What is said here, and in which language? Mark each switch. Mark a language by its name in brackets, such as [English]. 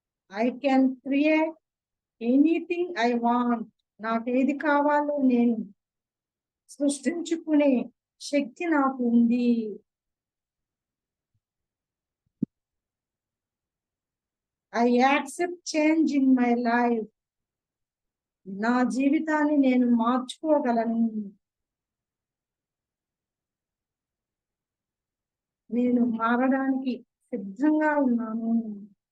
[English] I can create anything I want. [Telugu] నాకు ఏది కావాలో నేను సృష్టించుకునే శక్తి నాకు ఉంది. [English] I accept change in my life. [Telugu] నా జీవితాన్ని నేను మార్చుకోగలను. నేను మారడానికి సిద్ధంగా ఉన్నాను.